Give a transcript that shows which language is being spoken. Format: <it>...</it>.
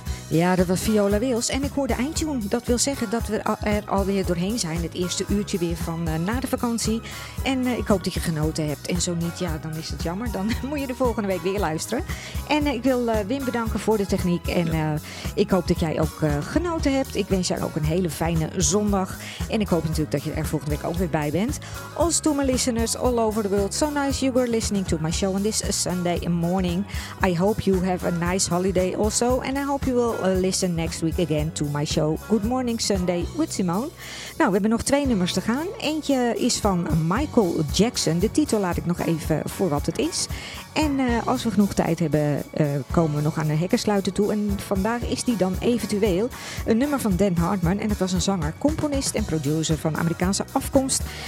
<nl>Ja, dat was Viola Wills en ik hoorde eindtune. Dat wil zeggen dat we er alweer doorheen zijn, het eerste uurtje weer van na de vakantie. En ik hoop dat je genoten hebt en zo niet, ja, dan is het jammer. Dan moet je de volgende week weer luisteren. En ik wil Wim bedanken voor de techniek en ik hoop dat jij ook genoten hebt. Ik wens jou ook een hele fijne zondag en ik hoop natuurlijk dat je er volgende week ook weer bij bent.</nl> <en>Also to my listeners all over the world, so nice you were listening to my show on this Sunday morning. I hope you have a nice holiday also and I hope you will listen next week again to my show Good Morning Sunday with Simone.</en> <nl>Nou, we hebben nog twee nummers te gaan. Eentje is van Michael Jackson. De titel laat ik nog even voor wat het is. En als we genoeg tijd hebben, komen we nog aan de hekkensluiter toe. En vandaag is die dan eventueel een nummer van Dan Hartman. En dat was een zanger, componist en producer van Amerikaanse afkomst.</nl>